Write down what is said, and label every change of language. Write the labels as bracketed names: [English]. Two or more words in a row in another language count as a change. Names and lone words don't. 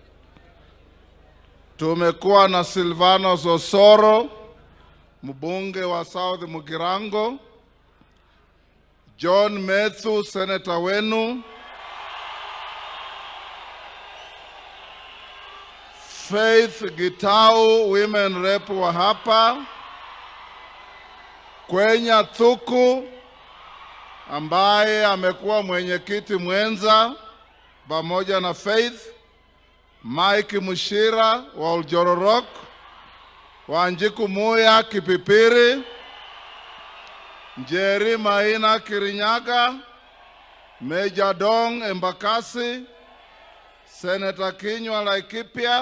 [Swahili] Tumekuwa na Silvanus Osoro, mbunge wa South Mugirango, John Methu, senator wenu, Faith Gitau, [English] women rep [Swahili] wa hapa, Kwenya Thuku ambaye amekuwa mwenyekiti mwenza pamoja na Faith, Mike Mushira wa Oljororok, Wanjiku Muya Kipipiri, Njeri Maina Kirinyaga, Meja Dong Embakasi, Senator Kinyua Laikipia,